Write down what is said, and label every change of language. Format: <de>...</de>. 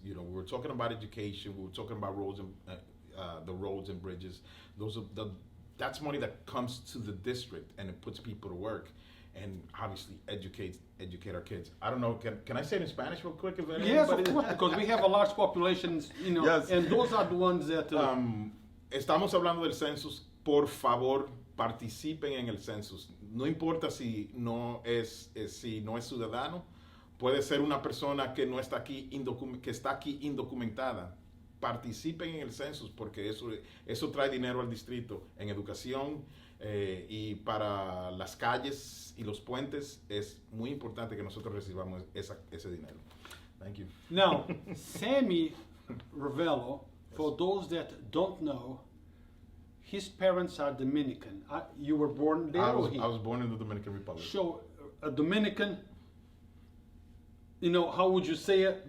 <en>We were talking about education. We were talking about roads and the roads and bridges. That's money that comes to the district, and it puts people to work, and obviously educate our kids. I don't know. Can I say it in Spanish real quick? Yes, of course, because we have a large population. Yes. And those are the ones that.</en> <es>Estamos hablando del census. Por favor, participen en el census. No importa si no es ciudadano, puede ser una persona que no está aquí que está aquí indocumentada. Participen en el census, porque eso trae dinero al distrito en educación, y para las calles y los puentes es muy importante que nosotros recibamos ese dinero.</es> <en>Thank you. Now, Sammy Ravelo, for those that don't know, his parents are Dominican. You were born there? I was born in the Dominican Republic. So, a Dominican, how would you say it?</en>